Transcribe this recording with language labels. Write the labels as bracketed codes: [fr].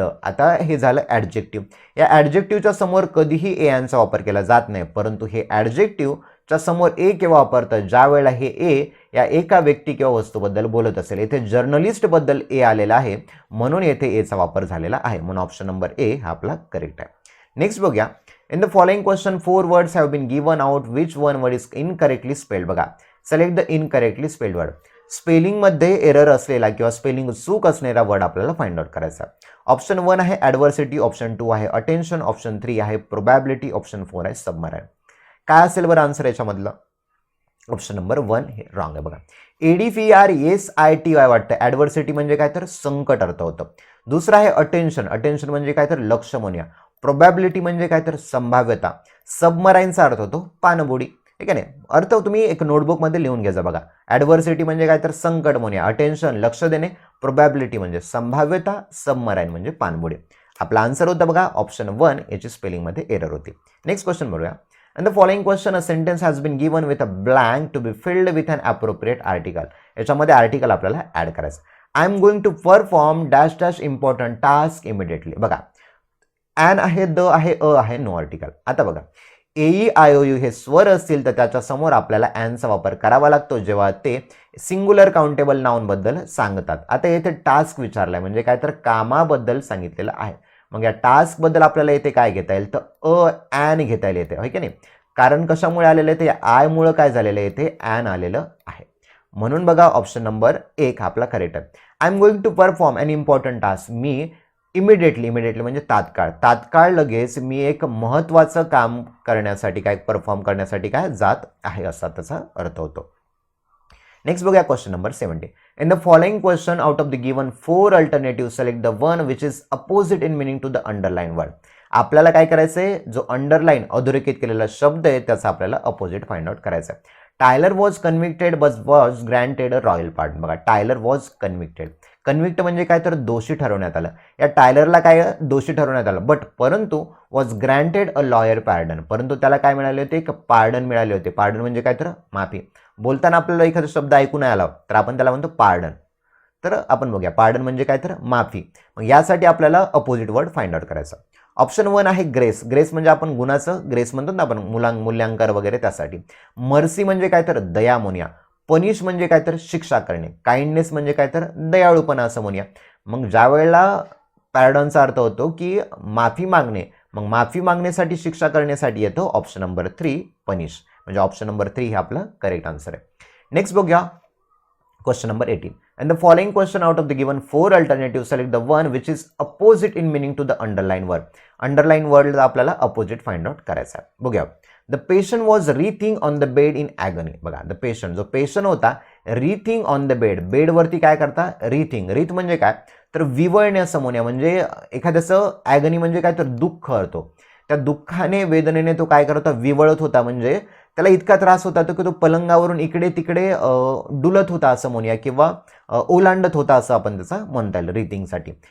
[mr] आता हे झालं ॲडजेक्टिव्ह. या ॲडजेक्टिव्हच्या समोर कधीही ए ॲनचा वापर केला जात नाही, परंतु हे ॲडजेक्टिव्हच्या समोर ए केव्हा वापरतं? ज्या वेळेला हे ए या एका व्यक्ती किंवा वस्तूबद्दल बोलत असेल. येथे जर्नलिस्ट बद्दल ए आलेला आहे, म्हणून येथे एचा वापर झालेला आहे. म्हणून ऑप्शन नंबर ए हा आपला करेक्ट आहे. नेक्स्ट बघूया. [en] In the following question 4 words have been given out, which one word is incorrectly spelled. बघा, select the incorrectly spelled word. [mr] स्पेलिंगमध्ये error असलेला किंवा स्पेलिंग चूक असलेला वर्ड आपल्याला फाइंड आउट करायचा. ऑप्शन 1 आहे ॲडव्हर्सिटी, ऑप्शन 2 आहे अटेन्शन, ऑप्शन 3 आहे प्रोबॅबिलिटी, ऑप्शन 4 आहे सबमराईन. काय असेल बरं आन्सर याच्यामधलं? ऑप्शन नंबर 1 हे रॉंग आहे. बघा, ADVRSITY वाटतं. ॲडव्हर्सिटी म्हणजे काय? तर संकट अर्थ होतं. दुसरं आहे अटेन्शन. अटेन्शन म्हणजे काय? तर लक्ष म्हणूया. प्रोबॅबिलिटी म्हणजे काय? तर संभाव्यता. सबमराईनचा अर्थ होतो पाणबुडी. ठीक आहे ना? अर्थ तुम्ही एक नोटबुकमध्ये लिहून घ्यायचा बघा. ॲडव्हर्सिटी म्हणजे काय? तर संकट म्हणूया. अटेन्शन लक्ष देणे, प्रोबॅबिलिटी म्हणजे संभाव्यता, सबमराईन म्हणजे पाणबुडी. आपला आन्सर होता बघा ऑप्शन 1, याची स्पेलिंगमध्ये एरर होती. नेक्स्ट क्वेश्चन बघूया. [en] And the following question, a sentence has been given with a blank to be filled with an appropriate article. [mr] याच्यामध्ये आर्टिकल आपल्याला ऍड करायचं. [en] I am going to perform dash dash important task immediately. [mr] बघा, and आहे, the आहे, अ आहे, no article. आता बघा, AEIOU हे स्वर असतील तर त्याच्या समोर आपल्याला ॲनचा वापर करावा लागतो जेव्हा ते सिंग्युलर काउंटेबल नाउन बद्दल सांगतात. आता येथे टास्क विचारलाय म्हणजे काय? तर कामाबद्दल सांगितलेलं आहे. मग या टास्क बद्दल आपल्याला येथे काय घेता येईल? तर ॲन घेता येईल येते, होय की नाही? कारण कशामुळे आलेलं आहे? ते आय मुळे काय झालेलं आहे? येथे ॲन आलेलं आहे. म्हणून बघा ऑप्शन नंबर 1 आपला करेक्ट आहे. [en] I am going to perform an important task. [mr] मी immediately म्हणजे तात्काळ लगेच मी एक महत्त्वाचं काम करण्यासाठी काय परफॉर्म करण्यासाठी काय जात आहे, असा त्याचा अर्थ होतो. [en] Next बघूया question number 70. In the following question out of the given 4 alternative select the one which is opposite in meaning to the underline word. [mr] आपल्याला काय करायचंय? जो अंडरलाइन अधोरेखित केलेला शब्द आहे त्याचा आपल्याला अपोजिट फाइंड आउट करायचा आहे. [en] Tyler was convicted but was granted a royal pardon. [mr] बघा, [en] Tyler was convicted. [mr] कन्व्हिक्ट म्हणजे काय तर दोषी ठरवण्यात आलं. या टायलरला काय दोषी ठरवण्यात आलं, परंतु [en] was granted a lawyer pardon, [mr] परंतु त्याला काय मिळाले होते, एक पार्डन मिळाले होते. पार्डन म्हणजे काय तर माफी. बोलताना आपल्याला एखादा शब्द ऐकून नाही आला तर आपण त्याला म्हणतो पार्डन. तर आपण बघूया पार्डन म्हणजे काय तर माफी. मग यासाठी आपल्याला अपोजिट वर्ड फाइंड आउट करायचा. ऑप्शन 1 आहे ग्रेस. ग्रेस म्हणजे आपण गुणाचं ग्रेस म्हणतो ना आपण, मूल्यांकन वगैरे त्यासाठी. मर्सी म्हणजे काय तर दया म्हणूया. पनिश म्हणजे काय तर शिक्षा करणे. काइंडनेस म्हणजे काय तर दयाळूपणा असं म्हणूया. मग ज्या वेळेला पॅरडॉनचा अर्थ होतो की माफी मागणे, मग माफी मागण्यासाठी शिक्षा करण्यासाठी येतो ऑप्शन नंबर 3 पनिश. म्हणजे ऑप्शन नंबर 3 हे आपलं करेक्ट आन्सर आहे. नेक्स्ट बघूया question number 18. [en] And the following question out of the given 4 alternatives, select the one which is opposite in meaning to the underlined word. [mr] Underline word ला आपल्याला opposite find out करायचा आहे. बघूया. [en] The patient was writhing on the bed in agony. [mr] बघा, the patient, जो patient होता [en] writhing on the bed, [mr] bed वरती काय करता, writhing. writhe म्हणजे काय तर विवळणे असं म्हणूया. म्हणजे एखाद्याचं ॲगनी म्हणजे काय तर दुःख होतो. त्या दुःखाने वेदनेने तो काय करत होता, विवळत होता. म्हणजे त्याला इतका त्रास होता की तो पलंगावरून इकडे तिकडे डुलत होता असं म्हणूया, किंवा ओलांडत होता असं आपण त्याचा म्हणता येईल रिथिंगसाठी.